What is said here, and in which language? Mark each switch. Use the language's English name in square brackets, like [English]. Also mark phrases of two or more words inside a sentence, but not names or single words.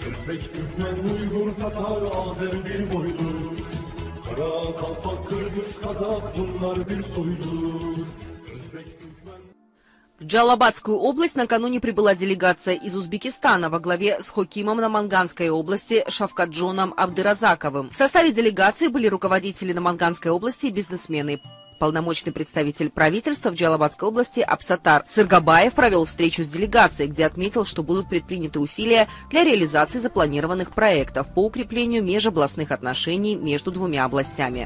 [Turkish] Özbek, Türkmen, Uygur, Tatar, Azer bir boydur. Kara, Kalpak, Kırgız, Kazak bunlar bir soydur. Özbek, Türkmen... [Russian] В Джалалабадскую область накануне прибыла делегация из Узбекистана во главе с хокимом Наманганской области Шавкатджоном Абдыразаковым. В составе делегации были руководители Наманганской области и бизнесмены. Полномочный представитель правительства в Джалалабадской области Абсатар Сыргабаев провел встречу с делегацией, где отметил, что будут предприняты усилия для реализации запланированных проектов по укреплению межобластных отношений между двумя областями.